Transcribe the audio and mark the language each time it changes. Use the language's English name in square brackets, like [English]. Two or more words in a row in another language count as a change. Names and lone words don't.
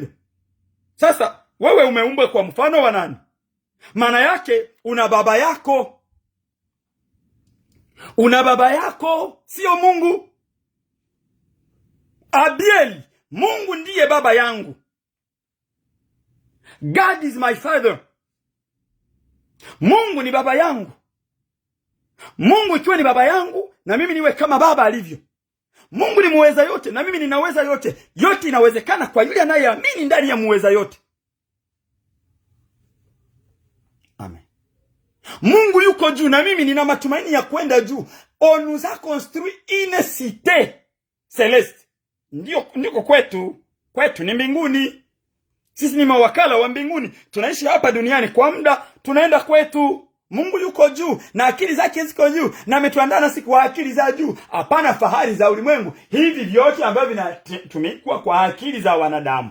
[Swahili] Sasa wewe umeumbwa kwa mfano wa nani? Maana yake una baba yako. Una baba yako, sio Mungu. Abiel, Mungu ndiye baba yangu. [English] God is my father. [Swahili] Mungu ni baba yangu. Mungu ikiwa ni baba yangu, na mimi niwe kama baba alivyo. Mungu ni muweza yote, na mimi ninaweza yote. Yote inawezekana kwa yule anayeamini ndani ya muweza yote. Amen. Mungu yuko juu, na mimi nina matumaini ya kwenda juu. [French] On nous a construit une cité céleste. [Swahili] Ndiko kwetu ni mbinguni. Sisi ni mawakala wa mbinguni. Tunaishi hapa duniani kwa muda, tunaenda kwetu. Mungu yuko juu na akili zake ziko juu, na ametuandaa nasi kwa akili za juu, hapana fahari za ulimwengu. Hivi vyote ambavyo vinatumikwa kwa akili za wanadamu.